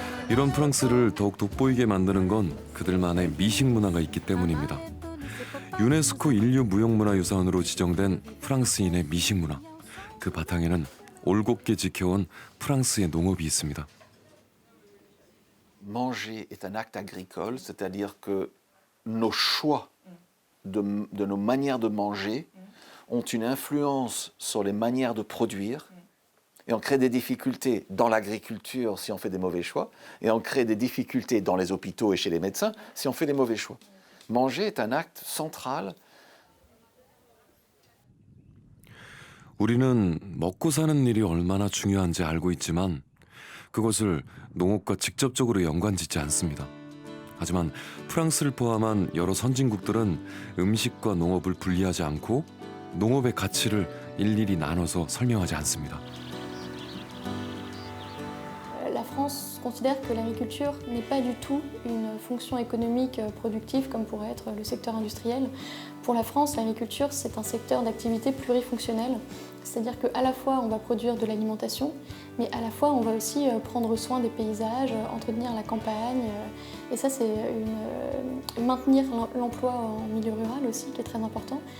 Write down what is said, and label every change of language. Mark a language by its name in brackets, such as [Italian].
[Korean] 이런 프랑스를 더욱 돋보이게 만드는 건 그들만의 미식 문화가 있기 때문입니다. 유네스코 인류무형문화유산으로 지정된 프랑스인의 미식 문화. 그 바탕에는 올곧게 지켜온 프랑스의 농업이 있습니다. [French] Manger est un acte agricole, c'est-à-dire que nos choix de nos manières de manger ont une influence sur les manières de produire et on crée des difficultés dans l'agriculture si on fait des mauvais choix et on crée des difficultés dans les hôpitaux et chez les médecins si on fait des mauvais choix. Manger est un acte central. [Korean] 우리는 먹고 사는 일이 얼마나 중요한지 알고 있지만 그것을 농업과 직접적으로 연관짓지 않습니다. 하지만 프랑스를 포함한 여러 선진국들은 음식과 농업을 분리하지 않고 농업의 가치를 일일이 나눠서 설명하지 않습니다. [French] La France considère que l'agriculture n'est pas du tout une fonction économique productive comme pourrait être le secteur industriel. Pour la France, l'agriculture, c'est un secteur d'activité plurifonctionnel, c'est-à-dire qu'à la fois on va produire de l'alimentation, mais à la fois on va aussi prendre soin des paysages, entretenir la campagne, et ça c'est maintenir l'emploi en milieu rural aussi qui est très important.